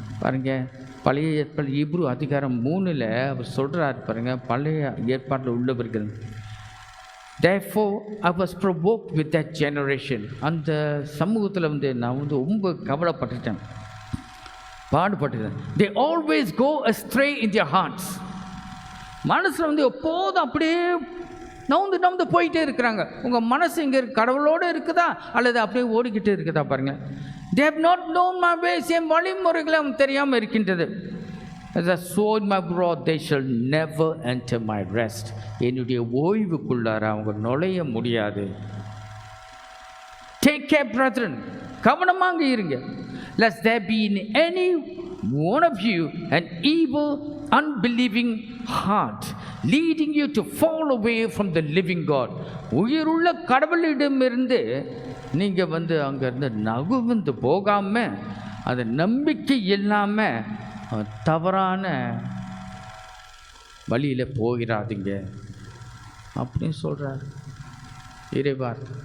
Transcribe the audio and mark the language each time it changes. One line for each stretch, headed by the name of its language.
Tamil: பாருங்கள், பழைய ஏற்பாடு இப்ரு அதிகாரம் 3 அவர் சொல்கிறார் பாருங்கள், பழைய ஏற்பாட்டில் உள்ளவர்கள்,
English: therefore I was provoked with that generation.
Tamil: அந்த சமூகத்தில் வந்து நான் வந்து ரொம்ப கவலைப்பட்டுட்டேன், பாடுபட்டுட்டேன்.
English: they always go astray in their hearts.
Tamil: மனசில் வந்து எப்போதும் அப்படியே நவுந்து போயிட்டே இருக்கிறாங்க. உங்கள் மனசு இங்கே கடவுளோடு இருக்குதா அல்லது அப்படியே ஓடிக்கிட்டு இருக்குதா பாருங்கள்.
English: they have not known my ways.
Tamil: என் வழிமுறைகளை அவன் தெரியாமல் இருக்கின்றது.
English: as I sow in my broad, they shall never enter my rest.
Tamil: என்னுடைய ஓய்வுக்குள்ளார அவங்க நுழைய முடியாது.
English: take care brethren,
Tamil: கவனமாக இருங்க.
English: lest there be in any one of you an evil unbelieving heart leading you to fall away from the living God.
Tamil: உயிருள்ள கடவுளிடமிருந்து நீங்கள் வந்து அங்கேருந்து நகுந்து போகாமல், அது நம்பிக்கை இல்லாமல் தவறான வழியில் போகிறாதீங்க அப்படின்னு சொல்கிறார் இறைவார்.